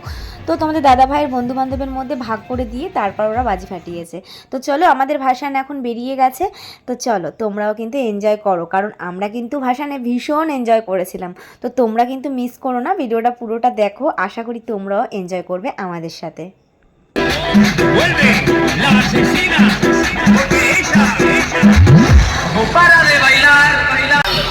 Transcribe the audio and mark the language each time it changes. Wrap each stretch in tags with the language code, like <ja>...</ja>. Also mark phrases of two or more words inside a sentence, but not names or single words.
<bn>তো তোমাদের দাদাভাইয়ের বন্ধু বান্ধবের মধ্যে ভাগ করে দিয়ে তারপর ওরা বাজি ফাটিয়েছে। তো চলো আমাদের ভাসান এখন বেরিয়ে গেছে, তো চলো তোমরাও কিন্তু এনজয় করো, কারণ আমরা কিন্তু ভাসানে ভীষণ এনজয় করেছিলাম। তো তোমরা কিন্তু মিস করো না, ভিডিওটা পুরোটা দেখো, আশা করি তোমরাও এনজয় করবে আমাদের সাথে।</bn> <es>Vuelve la asesina, porque ella no para de bailar, bailar.</es>